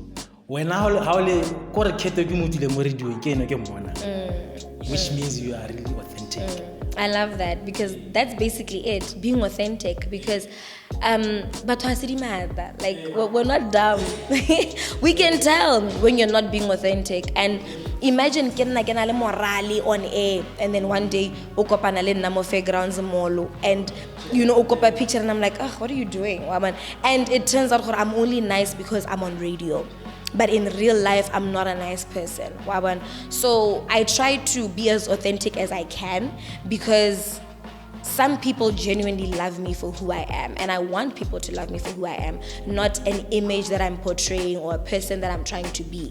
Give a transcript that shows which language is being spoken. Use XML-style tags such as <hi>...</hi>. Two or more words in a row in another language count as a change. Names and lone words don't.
<en>When I got a cat to the radio again, which means you are really authentic. I love that because that's basically it, being authentic. Because but like we're not dumb. We can tell when you're not being authentic. And imagine getting morale on air, and then one day</en> <tn>okopana le nna mo</tn> <en>fairgrounds mall, and okopa picture and I'm like, what are you doing, woman? And it turns out I'm only nice because I'm on radio. But in real life, I'm not a nice person. So I try to be as authentic as I can because some people genuinely love me for who I am, and I want people to love me for who I am, not an image that I'm portraying or a person that I'm trying to be.</en>